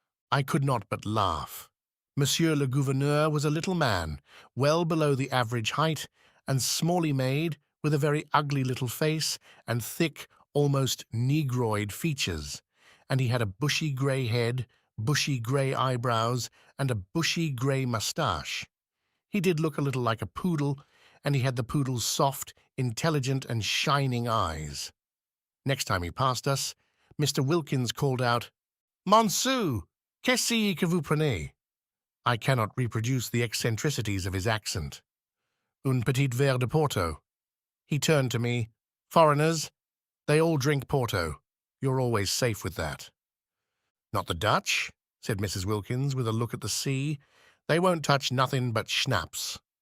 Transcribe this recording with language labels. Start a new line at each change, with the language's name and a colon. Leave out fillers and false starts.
English: I could not but laugh. Monsieur le Gouverneur was a little man, well below the average height, and smally made, with a very ugly little face and thick, almost negroid features, and he had a bushy grey head, bushy grey eyebrows, and a bushy grey moustache. He did look a little like a poodle, and he had the poodle's soft, intelligent, and shining eyes. Next time he passed us, Mr. Wilkins called out,
French: "Monsieur, qu'est-ce que vous prenez?"
English: I cannot reproduce the eccentricities of his accent.
French: "Un petit verre de Porto."
English: He turned to me. "Foreigners, they all drink Porto. You're always safe with that." "Not the Dutch," said Mrs. Wilkins, with a look at the sea. "They won't touch nothing but schnapps."